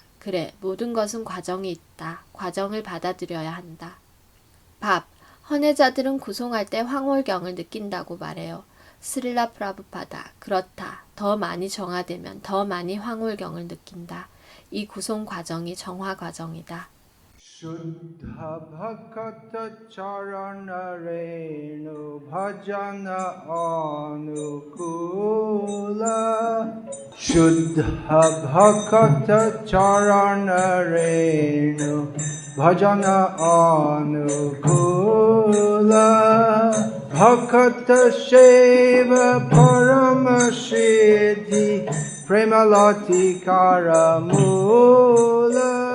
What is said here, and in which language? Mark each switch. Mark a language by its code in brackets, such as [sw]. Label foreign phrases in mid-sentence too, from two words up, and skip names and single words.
[ko] 그래, 모든 것은 과정이 있다. 과정을 받아들여야 한다. 밥. 헌혜자들은 구송할 때 황홀경을 느낀다고 말해요. 스릴라 프라부파다. 그렇다. 더 많이 정화되면 더 많이 황홀경을 느낀다. 이 구송 과정이 정화 과정이다. [bn] শুদ্ধ ভকত চরণ রেণু ভজন অনুকূল শুদ্ধ ভকত চরণ রেণু ভজন অনুকূল ভকত সেবা পরমসিদ্ধি প্রেমলতি করমূল